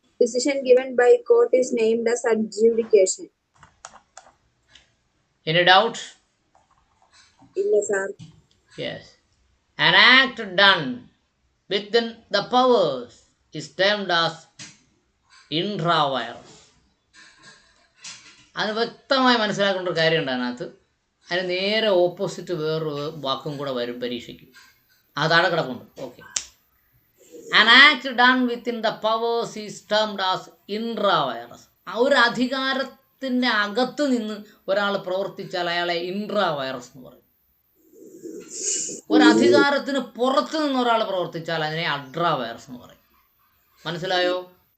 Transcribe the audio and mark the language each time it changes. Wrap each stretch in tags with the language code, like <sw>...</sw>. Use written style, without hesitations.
<en>Decision given by court is named as adjudication. Any doubt? Yes, sir. Yes. An act done within the powers is termed as intra-virus.</en> <ml>അത് വ്യക്തമായി മനസ്സിലാക്കേണ്ട ഒരു കാര്യമുണ്ട് അതിനകത്ത്. അതിന് നേരെ ഓപ്പോസിറ്റ് വേറൊരു വാക്കും കൂടെ വരും പരീക്ഷയ്ക്ക്. അതാണ് കിടപ്പുണ്ട്. Okay.</ml> <en>An act done within the powers is termed as intra-virus.</en> <ml>ആ ഒരു അധികാരത്തിൻ്റെ അകത്ത് നിന്ന് ഒരാൾ പ്രവർത്തിച്ചാൽ അയാളെ ഇൻട്രാ-വൈറസ് എന്ന് പറയും. ഒരധികാരത്തിന് പുറത്ത് നിന്ന് ഒരാൾ പ്രവർത്തിച്ചാൽ അതിനെ അഡ്രാ-വൈറസ് എന്ന് പറയും. മനസ്സിലായോ?</ml>